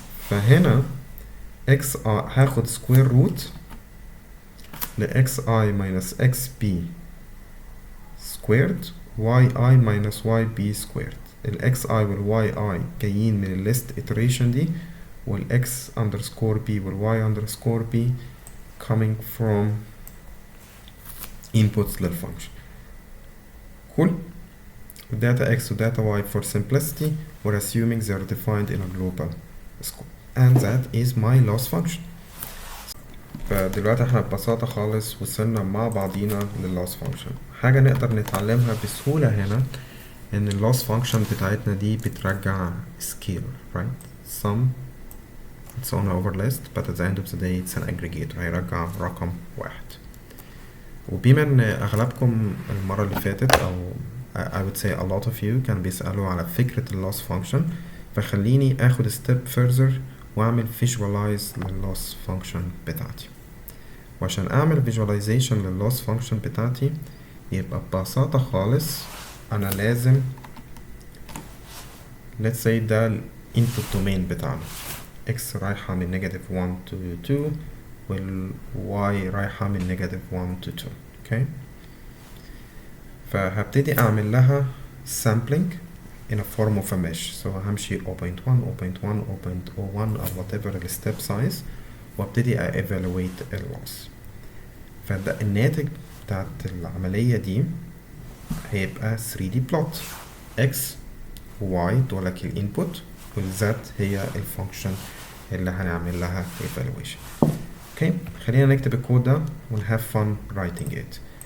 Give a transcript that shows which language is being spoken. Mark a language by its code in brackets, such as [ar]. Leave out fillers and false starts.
[ar] فهنا x هاخد سكوير روت ل xi minus xp [en] squared yi minus yb squared. ال xi وال yi [ar] جايين من [en] ال list iteration دي، وال x underscore b وال y underscore b coming from inputs للfunction. cool. data x و data y for simplicity we're assuming they're defined in a global scope and that is my loss function. [ar] فدلوقتي احنا ببساطة خالص وصلنا مع بعضينا للloss function. حاجة نقدر نتعلمها بسهولة هنا ان اللوس فانكشن بتاعتنا دي بترجع scalar, right? [en] sum it's on over list but at the end of the day it's an aggregator، [ar] هيرجع رقم واحد. وبما ان اغلبكم المرة اللي فاتت او [en] I would say a lot of you [ar] كانوا بيسألوا على فكرة اللوس فانكشن، فخليني اخد step further واعمل visualize للloss function بتاعتي. وعشان اعمل visualization للloss function بتاعتي يبقى ببساطة خالص انا لازم let's say ده ال input domain بتاعنا، x رايحة من negative 1 to 2 وال y رايحة من negative 1 to 2. [en] okay. [ar] فهبتدي اعمل لها sampling in a form of a mesh. [en] so همشي 0.1 0.1 0.01 or whatever the step size وابتدي evaluate loss. [ar] فده الناتج بتاعت العملية دي هيبقى 3D plot x و y دولك الانبوت والz هي الفانكشن اللي هنعمل لها evaluation. اوكي خلينا نكتب الكود ده و [en] have fun writing it.